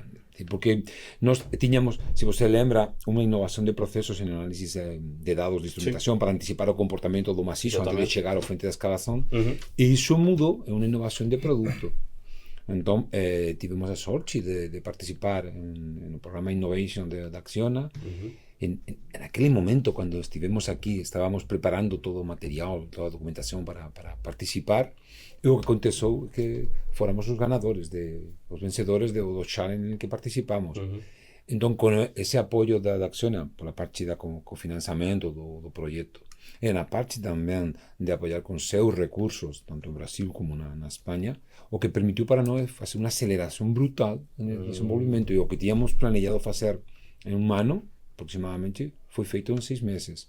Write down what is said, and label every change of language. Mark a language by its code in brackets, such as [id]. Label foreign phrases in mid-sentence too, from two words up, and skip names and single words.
[pt] Porque nós tínhamos, se você lembra, uma inovação de processos em análise de dados de instrumentação para antecipar o comportamento do maciço antes de chegar ao frente da escavação. E isso mudou, é uma inovação de produto. Então, tivemos a sorte de participar no programa Innovation da Acciona. [es] En aquel momento, cuando estivemos aquí, estábamos preparando todo o material, toda a documentación para participar, e o que aconteceu que fóramos os ganadores, os vencedores do challenge en que participamos. [pt] Então, com esse apoio da Acciona, pela parte da cofinanciamento do projeto, e na parte também de apoiar com seus recursos, tanto no Brasil como na Espanha, o que permitiu para nós fazer uma aceleração brutal no desenvolvimento. E o que tínhamos planejado fazer em um ano, aproximadamente, foi feito em 6 meses.